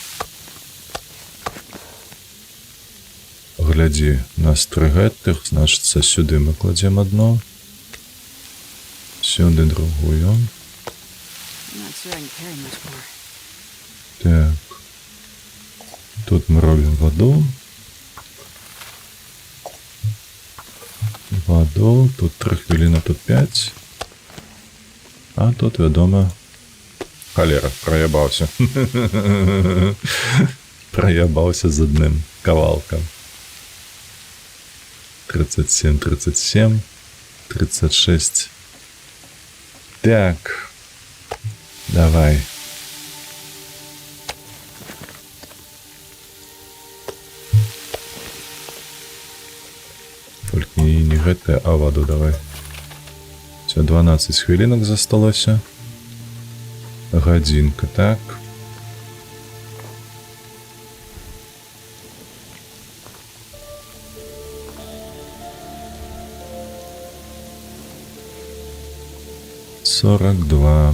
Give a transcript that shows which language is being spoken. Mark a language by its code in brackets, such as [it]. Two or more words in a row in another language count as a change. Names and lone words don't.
[be] Глядзі, у нас 3 гэтых, значыцца, сюды мы кладзем одно. [uk] Сюди другую. Так. [be] Тут мы робим воду. Воду. [uk] Тут 3 хвилини, тут 5. А тут, [be] вядома, холера, проебался. Проебался з одним кавалком. 37, 37, 36. Так. Давай. Только не гэтае, а воду давай. [uk] Все, 12 хвилинок засталося. [be] Гадзінка, так. «42».